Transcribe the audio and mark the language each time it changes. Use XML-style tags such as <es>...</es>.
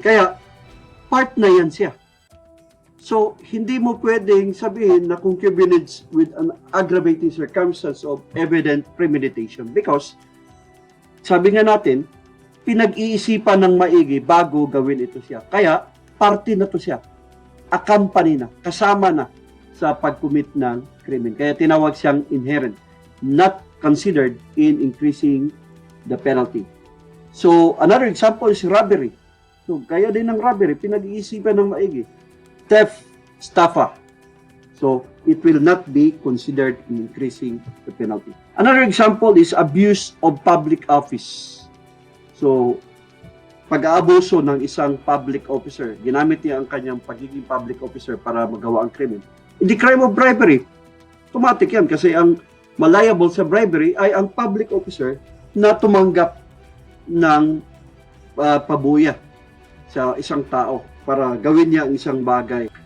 <tl>Kaya, part na yan siya. So, hindi mo pwedeng sabihin na concubinage</tl> <en>with an aggravating circumstance of evident premeditation because,</en> <tl>sabi nga natin, pinag-iisipan ng maigi bago gawin ito siya. Kaya, parte na to siya. Accompany na, kasama na sa pag-commit ng krimen. Kaya tinawag siyang</tl> <en>inherent, not considered in increasing the penalty. So, another example is robbery.</en> <tl>So, kaya din ng robbery, pinag-iisipan ng maigi.</tl> <en>Theft, estafa. So, it will not be considered in increasing the penalty. Another example is abuse of public office.</en> <tl>So, pag-aabuso ng isang public officer, ginamit niya ang kanyang pagiging public officer para magawa ang krimen.</tl> <en>In the crime of bribery,</en> <tl>automatic yan kasi ang liable sa bribery ay ang public officer na tumanggap ng pabuya sa isang tao para gawin niya ang isang bagay.</tl>